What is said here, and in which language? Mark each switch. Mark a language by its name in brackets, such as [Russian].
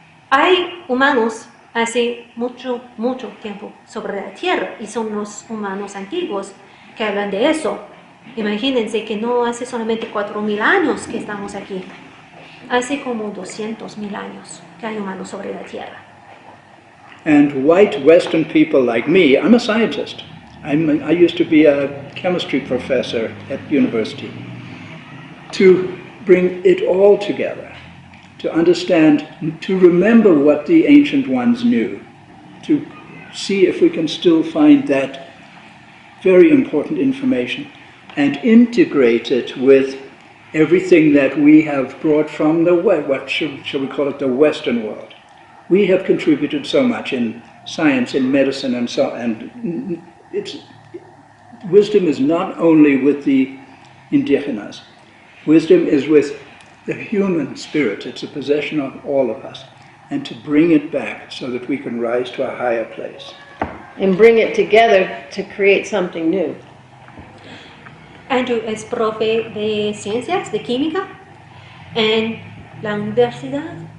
[Spanish] Hay humanos hace mucho tiempo sobre la Tierra, y son los humanos antiguos que hablan de eso. Imagínense que no hace solamente 4.000 años que estamos aquí, hace como 200.000 años que hay humanos sobre la Tierra. [English] And white Western people like me, I'm a scientist. I used to be a chemistry professor at university. To bring it all together, to understand, to remember what the ancient ones knew, to see if we can still find that very important information and integrate it with everything that we have brought from the what shall we call it, the Western world. We have contributed so much in science, in medicine, and so, and wisdom is not only with the indigenas. Wisdom is with the human spirit. It's a possession of all of us. And to bring it back so that we can rise to a higher place. And bring it together to create something new. [Spanish] Andrew es profe de ciencias, de química, en la universidad.